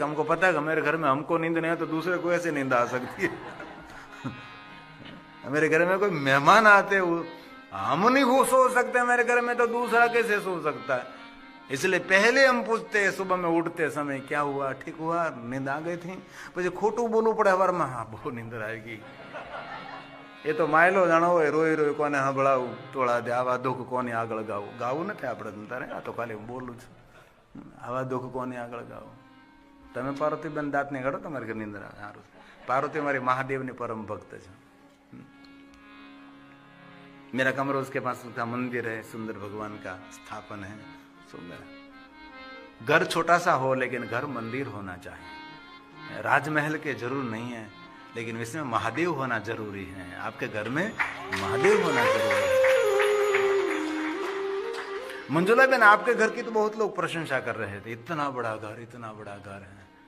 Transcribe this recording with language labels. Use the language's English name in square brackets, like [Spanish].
[Hindi] हमको पता है कि मेरे घर में हमको नींद नहीं है तो दूसरे को ऐसे नींद आ सकती है। मेरे घर में कोई मेहमान आते, हम नहीं सो सकते मेरे घर में, तो दूसरा कैसे सो सकता है। इसलिए पहले हम पूछते हैं सुबह में उठते समय, क्या हुआ, ठीक हुआ, नींद आ गई थी। [Gujarati] પછી ખોટું બોલવું પડે હવારમાં, હા બહુ નીંદર આવી ગઈ। એ તો માયલો જાણો હોય, રોઈ રોઈ કોને સાંભળાવું, ટોળા દે, આવા દુઃખ કોને આગળ ગાવું। ગાવું નથી આપણે તારે, આ તો ખાલી હું બોલું છું, આવા દુઃખ કોને આગળ ગાવું। તમે પાર્વતીબેન દાંત નહીં કાઢો, તમારી ઘર નીંદર આવે, સારું। પાર્વતી મારી महादेवની परम भक्त છે। [Hindi] मेरा कमरा उसके पास उसका मंदिर है, सुंदर भगवान का स्थापन है, सुंदर। घर छोटा सा हो लेकिन घर मंदिर होना चाहिए। राजमहल के जरूर नहीं है, लेकिन इसमें महादेव होना जरूरी है। आपके घर में महादेव होना जरूरी है। मंजुला बहन, आपके घर की तो बहुत लोग प्रशंसा कर रहे थे, इतना बड़ा घर, इतना बड़ा घर है।